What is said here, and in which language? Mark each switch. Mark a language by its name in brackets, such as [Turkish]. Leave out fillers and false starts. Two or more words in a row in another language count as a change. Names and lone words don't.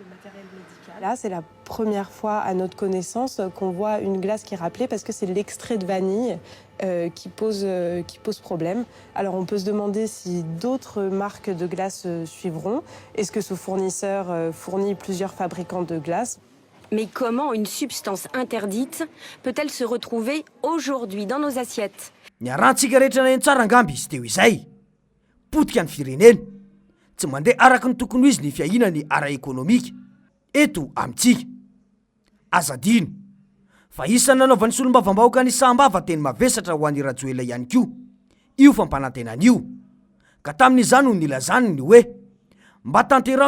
[French] Là, c'est la première fois à notre connaissance qu'on voit une glace qui est rappelée parce que c'est l'extrait de vanille qui pose problème. Alors on peut se demander si d'autres marques de glace suivront. Est-ce que ce fournisseur fournit plusieurs fabricants de glace? Mais comment une substance interdite peut-elle se retrouver aujourd'hui dans nos assiettes? [Malagasy] Niarantsika rehetra na tsara ngamby izy teo izay potika ny firenena tsy mandeha araka ny tokony izy ny fiahinany ara-ekonomika eto amintsika azadino fa isany nanaovan'ny solombavambahoaka ny sambava teny mavesatra ho an'ny Rajoelina ihany koa io fampanantenan'io ka tamin'izany no nilazany ny hoe mba tanterao